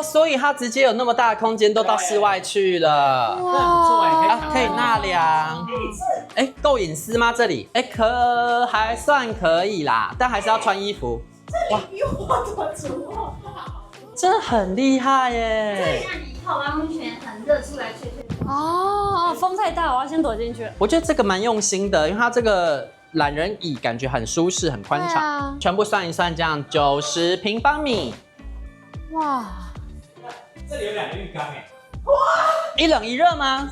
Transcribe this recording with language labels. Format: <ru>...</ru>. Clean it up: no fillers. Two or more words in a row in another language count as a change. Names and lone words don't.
<zh>所以它直接有那麼大的空間都到室外去了。哇，可以納涼。夠隱私嗎？這裡還算可以啦，但還是要穿衣服。哇，比我的主臥好，真的很厲害耶！这里让你泡完溫泉很熱，出來吹吹風。風太大，我要先躲進去。我覺得這個蠻用心的，因為它這個懶人椅感覺很舒適、很寬敞。全部算一算，這樣90平方米。哇！這裡有2個浴缸哇！一冷一熱嗎？</zh>